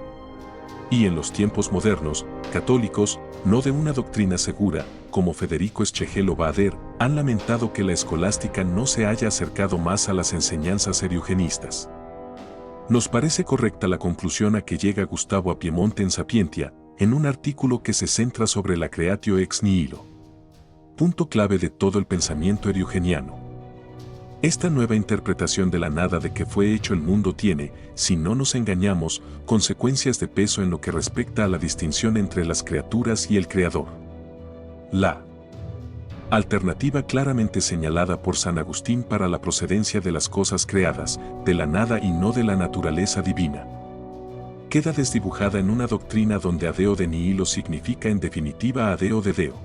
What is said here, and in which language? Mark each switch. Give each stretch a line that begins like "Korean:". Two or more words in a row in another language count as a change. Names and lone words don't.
Spanish: Y en los tiempos modernos, católicos, no de una doctrina segura, como Federico Schlegel o Bader, han lamentado que la escolástica no se haya acercado más a las enseñanzas eriugenistas. Nos parece correcta la conclusión a que llega Gustavo a Piemonte en Sapientia, en un artículo que se centra sobre la
Latin: creatio ex nihilo.
Spanish: Punto clave de todo el pensamiento eriugeniano. Esta nueva interpretación de la nada de que fue hecho el mundo tiene, si no nos engañamos, consecuencias de peso en lo que respecta a la distinción entre las criaturas y el Creador. La alternativa claramente señalada por San Agustín para la procedencia de las cosas creadas, de la nada y no de la naturaleza divina, queda desdibujada en una doctrina donde
Latin: adeo de nihilo
Spanish: significa en definitiva
Latin: adeo de Deo.